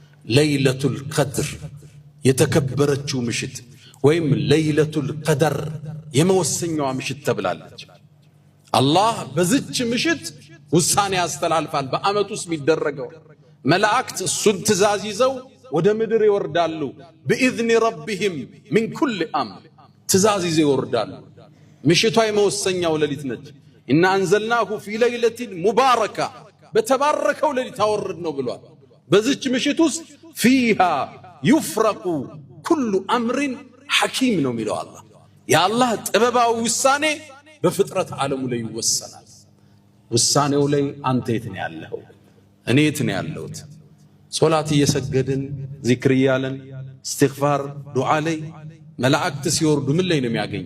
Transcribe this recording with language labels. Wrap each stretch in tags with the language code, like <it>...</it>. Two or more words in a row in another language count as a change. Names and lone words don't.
<am>ለይለቱል ቀድር የተከበረችው ምሽት ወይም ለይለቱል ቀደር የመወሰኛዋ ምሽት ተብላለች። አላህ በዚች ምሽት ውሳኔ ያስተላልፋል። በአመት ውስጥ የሚደረገው መላእክት እሱን ትእዛዝ ይዘው ወደ ምድር ይወርዳሉ።</am> <ar>بإذن ربهم من كل أمر</ar> <am>ትእዛዝ ይዘው ይወርዳሉ። ምሽቷ የመወሰኛው ሌሊት ነች።</am> <ar>إن أنزلناه في ليلة مباركة</ar> <am>በተባረከው ሌሊት አወርድ ነው ብሏል። በዚች ምሽት ውስጥ</am> <ar>فيها يفرق كل أمر حكيم</ar> <am>ነው የሚለው አላህ። የአላህ ጥበባዊ ውሳኔ በፍጥረት ዓለሙ ላይ ይወሰናል። ውሳኔው ላይ አንተ የት ነው ያለኸው? እኔ የት ነው ያለሁት? ሶላት እየሰገድን ዚክር እያለን እስትግፋር ዱዓ ላይ መላእክት ሲወርዱ ምን ላይ ነው የሚያገኙ?</am>